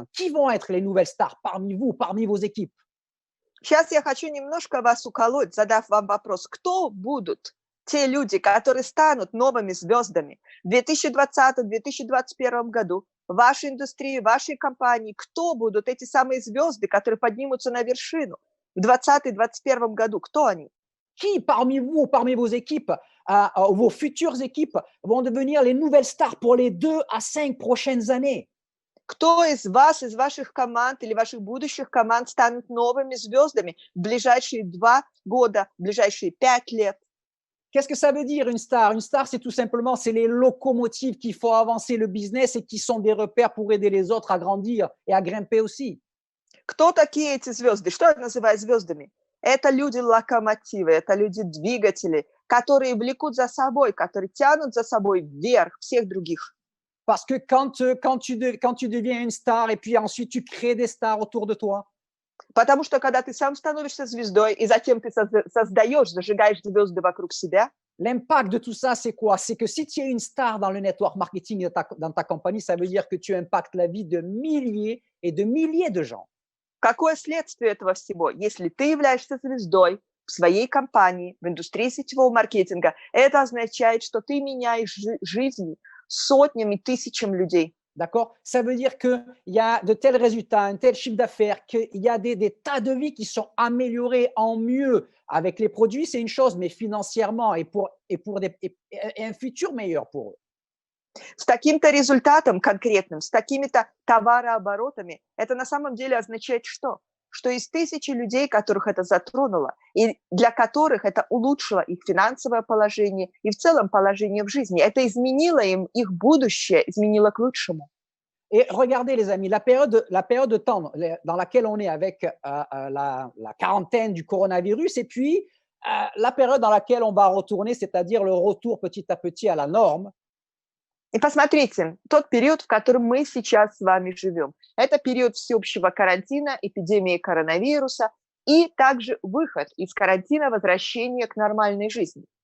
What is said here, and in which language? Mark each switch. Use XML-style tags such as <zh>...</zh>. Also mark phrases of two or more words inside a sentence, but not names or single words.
<fr>Qui vont être les nouvelles stars parmi vous, parmi vos équipes?</fr> <ru>Сейчас я хочу немножко вас уколоть, задав вам вопрос, кто будут те люди, которые станут новыми звездами в 2020-2021 году в вашей индустрии, в вашей компании? Кто будут эти самые звезды, которые поднимутся на вершину в 2020-2021 году? Кто они?</ru> <fr>Qui parmi vous, parmi vos équipes, vos futures équipes vont devenir les nouvelles stars pour les 2 à 5 prochaines années?</fr> <ru>Кто из вас, из ваших команд или ваших будущих команд станут новыми звездами в ближайшие 2 года, в ближайшие 5 лет?</ru> <fr>Qu'est-ce que ça veut dire une star? Une star, c'est tout simplement, c'est les locomotives qui font avancer le business et qui sont des repères pour aider les autres à grandir et à grimper aussi.</fr> <ru>Кто такие эти звезды? Что я называю звездами? Это люди-локомотивы, это люди-двигатели, которые влекут за собой, которые тянут за собой вверх всех других.</ru> <fr>Parce que quand tu deviens une star et puis ensuite tu crées des stars autour de toi,</fr> <ru>Потому что когда ты сам становишься звездой, и затем ты создаешь, зажигаешь звезды вокруг себя,</ru> <fr>l'impact de tout ça, c'est quoi? C'est que si tu es une star dans le</fr> <en>network marketing</en> <fr>dans ta compagnie, ça veut dire que tu impactes la vie de milliers et de milliers de gens.</fr> <ru>какое следствие этого всего? Если ты являешься звездой в своей компании, в индустрии сетевого маркетинга, это означает, что ты меняешь жизни сотнями, тысячам людей.</ru> <fr>D'accord? Ça veut dire qu'il y a de tels résultats, un tel chiffre d'affaires, qu'il y a des tas de vies qui sont améliorées en mieux. Avec les produits, c'est une chose, mais financièrement et un futur meilleur pour eux.</fr> <ru>С таким-то результатом конкретным, с такими-то товарооборотами, это на самом деле означает что? Что из тысячи людей, которых это затронуло, и для которых это улучшило их финансовое положение и в целом положение в жизни, это изменило им их будущее, изменило к лучшему.</ru> <fr>Et regardez, les amis, la période de temps dans laquelle on est avec la quarantaine du coronavirus et puis la période dans laquelle on va retourner, c'est-à-dire le retour petit à petit à la norme.</fr> <ru>И посмотрите, тот период, в котором мы сейчас с вами живем, это период всеобщего карантина, эпидемии коронавируса и также выход из карантина, возвращение к нормальной жизни.</ru>